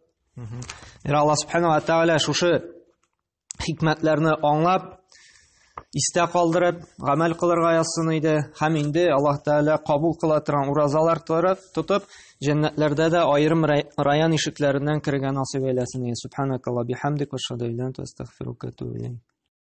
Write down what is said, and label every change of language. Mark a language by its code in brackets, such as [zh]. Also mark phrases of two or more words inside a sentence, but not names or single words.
[tt] Аллаһ Субханаһу ва Тәгалә шушы хикмәтләрне аңлап, истә калдырып, гамәл кылырга язсын иде. Һәм инде Аллаһ Тәгалә кабул кыла торган уразалар тотып, җәннәтләрдә дә аерым район ишекләреннән кергән насыйп әйләсен. [ar] سبحانك اللهم بحمدك وأشهد أن لا إله إلا أنت أستغفرك وأتوب إليك.